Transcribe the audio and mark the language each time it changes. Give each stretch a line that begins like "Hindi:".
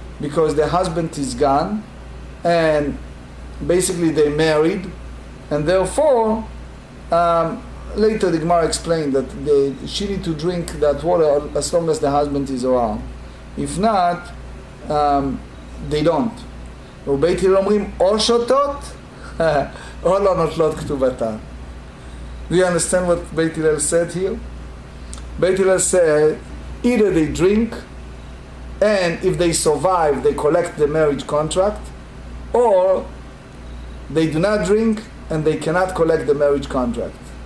English: because the husband is gone, and basically they married, and therefore later the Gemara explained that she need to drink that water as long as the husband is around. If not, they don't.
Hebrew: ובית הלל אומרים או שותות או לא נוטלות כתובתן.
English: Do you understand what בית הלל said here? בית הלל said either they drink, and if they survive they collect the marriage contract, or they do not drink and they cannot collect the marriage contract.